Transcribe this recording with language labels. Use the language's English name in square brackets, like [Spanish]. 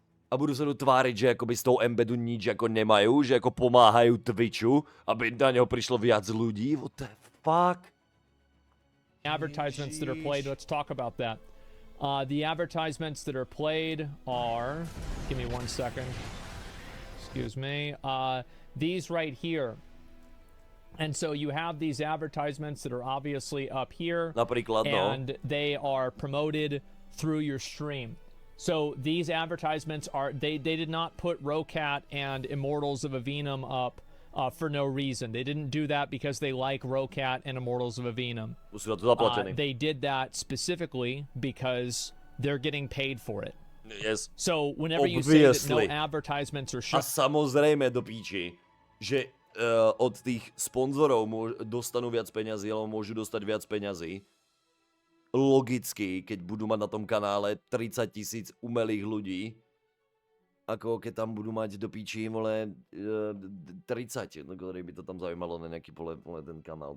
[Slovak] A budú sa tu tváriť, že akoby z toho embedu nič ako nemajú, že ako pomáhajú Twitchu, aby na neho prišlo viac ľudí, [English] what the fuck? Advertisements that are played, let's talk about that. The advertisements that are played are, give me 1 second, excuse me, these right here. And so you have these advertisements that are obviously up here, [Slovak] Napríklad, no. [English] and they are promoted through your stream. So these advertisements are, they did not put Rocat and Immortals of Avenum up for no reason. They didn't do that because they like Rocat and Immortals of Avenum. [Slovak] Sú na to zaplatení. [English] They did that specifically because they're getting paid for it. Yes. So whenever you say that no Obviously. advertisements are [Slovak] A samozrejme do píči, že od tých sponzorov dostanú viac peňazí, alebo môžu dostať viac peňazí. Logicky, keď budú mať na tom kanále 30 000 umelých ľudí, ako keď tam budú mať do píči, vole, 30, no, ktorý by to tam zaujímalo na nejaký pole ten kanál.